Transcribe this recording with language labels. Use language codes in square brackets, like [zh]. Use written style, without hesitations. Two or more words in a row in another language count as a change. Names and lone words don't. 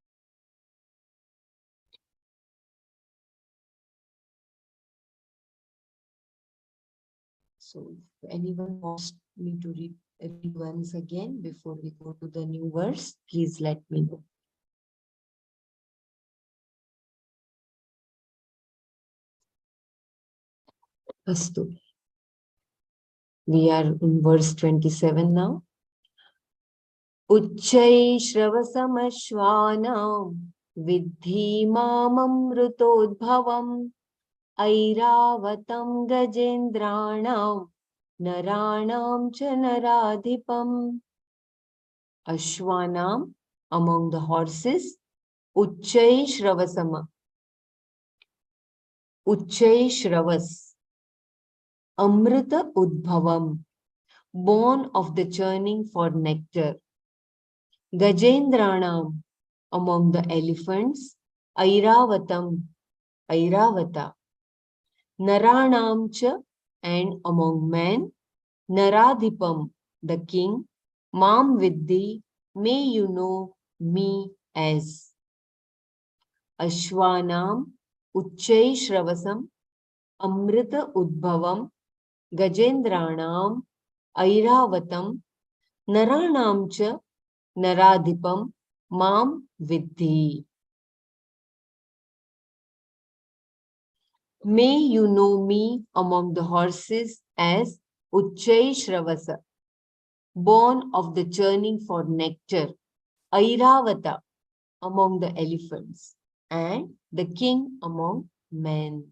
[en] So if anyone wants me to read once again before we go to the new verse, please let me know. Astu. We are in verse 27 now. [sa] उच्चैः श्रवसमश्वानां विद्धि माममृतोद्भवम् ऐरावतं गजेन्द्राणां नराणां च नराधिपम्. [en] Ashwanam, among the horses, [sa] उच्चैः श्रवसम. उच्चैः श्रवस्. अमृत उद्भवम्, [en] born of the churning for nectar. Gajendranam, among the elephants, Airavatam, Airavata. [sa] नराणां च, [en] and among men, Naradhipam, the king. [sa] मां विद्धि, [en] may you know me as. [sa] अश्वानां, उच्चैः श्रवसं, अमृत उद्भवम्, गजेन्द्राणां, ऐरावतं, नराणां च, नराधिपं, मां विद्धि. [en] May you know me among the horses as Uchchai Shravasa, born of the churning for nectar, Airavata, among the elephants, and the king among men.